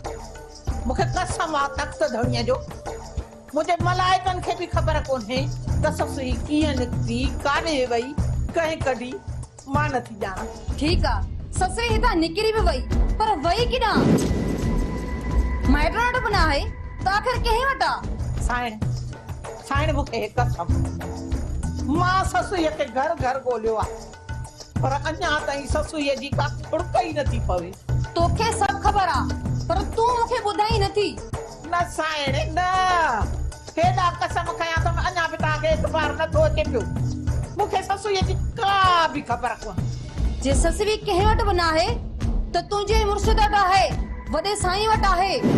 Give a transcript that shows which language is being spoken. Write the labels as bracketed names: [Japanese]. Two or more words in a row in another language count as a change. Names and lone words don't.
[Sindhi] मूंखे कसम आहे तख़्त धणीअ जो, मुंहिंजे मलाइकनि खे बि ख़बर कोन्हे त ससुई कीअं निकिती, काॾे वई, कहीं कढी मां नथी ॼाणा। ठीक आ ससरी हितां निकिरी भी वई पर वई किना माइट वटि बना है तो आखिर कहीं वटा साइण साइण मूंखे हिकु कसम मां ससुईअ खे घर घर ॻोल्हियो आहे पर अञा ताईं ससुईअ जी का फुड़क ई नथी पवे। तोखे सब खबर आ पर तू मूंखे ॿुधाई नथी। न साइण न हेॾा कसम खयां त अञा बि तव्हांखे एतबार नथो अचे पियो। मूंखे ससुईअ जी का बि ख़बर कोन्हे। जे ससुरी कंहिं वटि बि न आहे त तुंहिंजे मुर्शिद वटि आहे वॾे साईं वटि आहे।